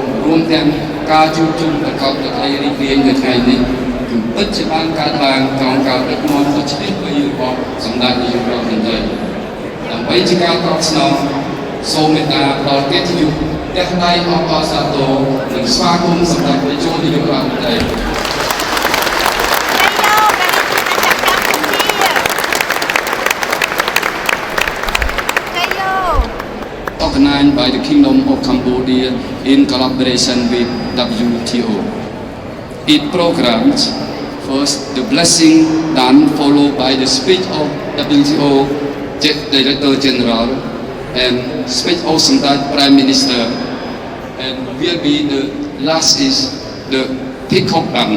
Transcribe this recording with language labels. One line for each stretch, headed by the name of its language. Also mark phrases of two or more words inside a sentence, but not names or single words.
Khmer: រួមទាំងការជួបជុំប្រកបដោយរីករាយនៅថ្ងៃនេះ គឺពិតជាបានកើតឡើងក្រោមការដឹកនាំដ៏ឆ្លៀសវៃរបស់សម្ដេចនាយករដ្ឋមន្ត្រីដើម្បីជាការតបស្នងសូមមេត្តាដល់កិត្តិយសអ្នកដៃអបអរសាទរនិងស្វាគមន៍សម្ដេចព្រះជន្មនាយករដ្ឋមន្ត្រី
English: Organized by the Kingdom of Cambodia in collaboration with WTO. It programs first the blessing done, followed by the speech of WTO Director General and speech of Samdech Prime Minister, and will be the last is the peacock dance.